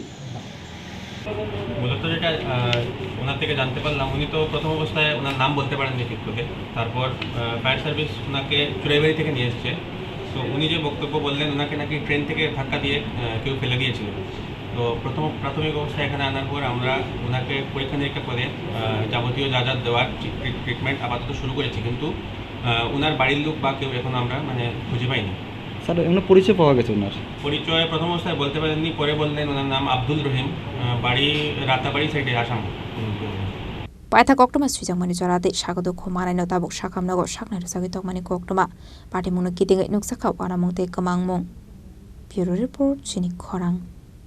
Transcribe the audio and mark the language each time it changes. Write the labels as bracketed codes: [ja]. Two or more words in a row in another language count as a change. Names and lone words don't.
[bn] মূলত যেটা ওনার থেকে জানতে পারলাম উনি তো প্রথম অবস্থায় ওনার নাম বলতে পারেননি ঠিক করে তারপর [en] fire service [bn] ওনাকে চুরাইবাড়ি থেকে নিয়ে এসছে তো উনি যে বক্তব্য বললেন ওনাকে নাকি ট্রেন থেকে ধাক্কা দিয়ে কেউ ফেলে দিয়েছিল তো প্রাথমিক অবস্থায় এখানে আনার পর আমরা ওনাকে পরীক্ষা নিরীক্ষা করে যাবতীয় যা যা দেওয়ার ট্রিটমেন্ট আপাতত শুরু করেছি কিন্তু ওনার বাড়ির লোক বা কেউ এখন আমরা মানে খুঁজে পাইনি স্যার এমন পরিচয় পাওয়া গেছে ওনার পরিচয় প্রথম অবস্থায় বলতে পারেননি পরে বললেন ওনার নাম আব্দুল রহিম বাড়ি রাতাবাড়ি সাইডে আসাম [trc] पाइथा कक्टमा सुइजांमानि जरादे सागदो खमानायनो ताबुक साखामनगो साखनाय रसागै तकमानि कक्टमा पाटे मुनो किदिङै नुकसाखा वाना मुंते कमांमं [en] bureau report [trc] चिनि खरां।